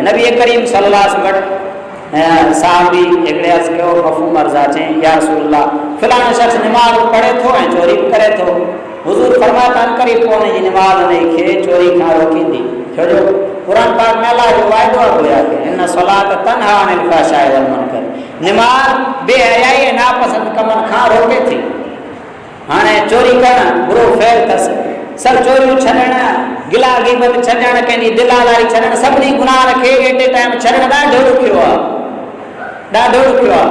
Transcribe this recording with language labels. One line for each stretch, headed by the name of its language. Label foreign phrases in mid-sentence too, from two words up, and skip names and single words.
Sindhi: नबी करीम
Arabic: صلى الله عليه وسلم
Sindhi: साहबी हिकिड़े अर्ज़ु कयो, मफ़हूम अर्ज़ा चई
Arabic: يا رسول الله
Sindhi: फलाणो शख़्स नमाज़ पढ़े थो ऐं चोरी करे थो, हुज़ूर फरमाया त अनकरी पोइ हुनजी नमाज़ हुनखे चोरी खां रोकींदी, छो जो क़ुर पाक में अल्लाह जो वाइदो आहे कि
Arabic: إن الصلاة تنهى عن الفحشاء والمنكر,
Sindhi: नमाज़ बेहयाई ऐं नापसंद कमनि खां रोके थी। हाणे चोरी करणु बुरो फ़ैल अथसि, सभु चोरियूं छॾणु, गिला ग़ीबत छॾणु, कंहिंजी दिलादारी छॾणु, सभिनी गुनाह खे एटे टाइम छॾणु ॾाढो ॾुखियो आहे, ॾाढो ॾुखियो आहे।